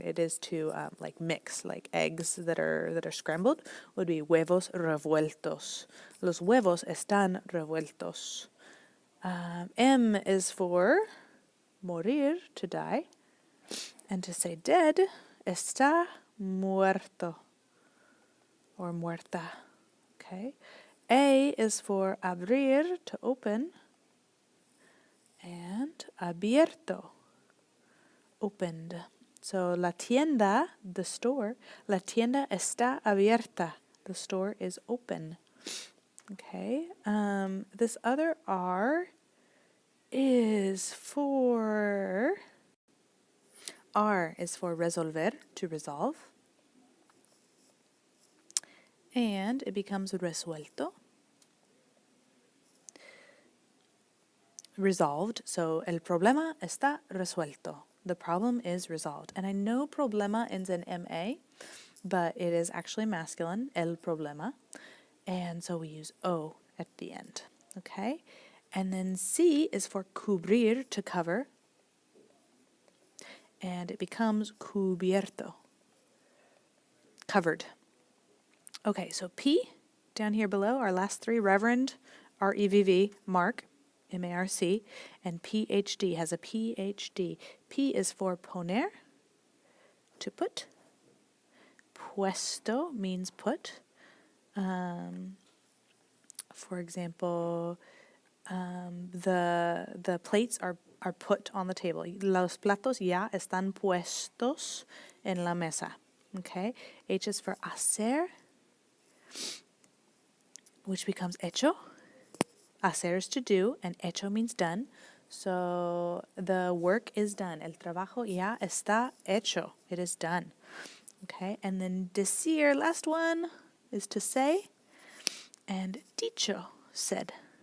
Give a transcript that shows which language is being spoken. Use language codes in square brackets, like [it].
[en] It is to like mix, like eggs that are scrambled would be huevos revueltos. [es] Los huevos están revueltos. [en] M is for morir, to die, and to say dead, está muerto or muerta. Okay. A is for abrir, to open, and abierto, opened. [es] So la tienda, the store, la tienda está abierta. [en] The store is open. Okay. This other R is for resolver, to resolve. And it becomes resuelto. Resolved. [es] So el problema está resuelto. [en] The problem is resolved. And I know problema ends in MA, but it is actually masculine, el problema. And so we use O at the end. Okay? And then C is for cubrir, to cover. And it becomes cubierto. Covered. Okay, so P, down here below, our last three, Reverend, R-E-V-V, Mark, M-A-R-C, and Ph.D. has a Ph.D. P is for poner, to put. Puesto means put. For example, the plates are put on the table. [es] Los platos ya están puestos en la mesa. [en] Okay? H is for hacer, which becomes hecho. Hacer is to do, and hecho means done. So the work is done. [es] El trabajo ya está hecho. [en] It is done. Okay, and then decir, last one, is to say, and dicho, said.